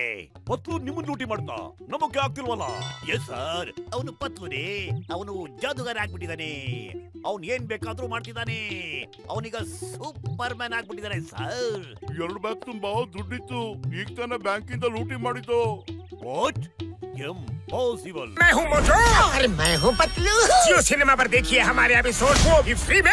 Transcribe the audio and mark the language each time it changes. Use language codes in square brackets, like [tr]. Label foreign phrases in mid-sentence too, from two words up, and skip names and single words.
[kn] ಪತ್ಲು ನಿಮ್ಮನ್ನ ಲೂಟಿ ಮಾಡ್ತಾ ನಮಗೆ ಆಗ್ತಿಲ್ವಲ್ಲ? ಎಸ್ ಸರ್, ಅವನು ಪತ್ಲುನೇ, ಅವನು ಜಾದುಗಾರ ಆಗ್ಬಿಟ್ಟಿದ್ದಾನೆ. ಅವನ್ ಏನ್ ಬೇಕಾದ್ರೂ ಮಾಡ್ತಿದ್ದಾನೆ. ಅವನೀಗ ಸೂಪರ್ ಮ್ಯಾನ್ ಆಗ್ಬಿಟ್ಟಿದ್ದಾನೆ ಸರ್. 2 ಬ್ಯಾಗ್ ತುಂಬಾ ದುಡ್ಡಿತ್ತು, ಈಗ ತಾನೇ ಬ್ಯಾಂಕಿಂದ ಲೂಟಿ ಮಾಡಿದ್ದು. [en] ವಾಟ್? Impossible. [hi] मैं हूँ मोटू। अरे मैं हूँ पतलू। जियो सिनेमा पर देखिए हमारे एपिसोड को भी फ्री में।